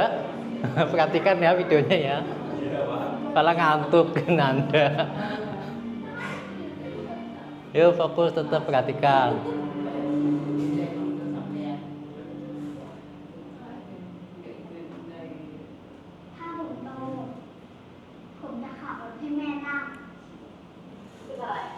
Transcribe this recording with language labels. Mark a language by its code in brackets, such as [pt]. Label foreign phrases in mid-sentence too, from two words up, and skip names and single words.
[id] Perhatikan ya videonya ya. Kalau ngantuk Anda. Yuk fokus tetap perhatikan. [th] ถ้าผมโตผมจะขับรถให้แม่นั่งคืออะไร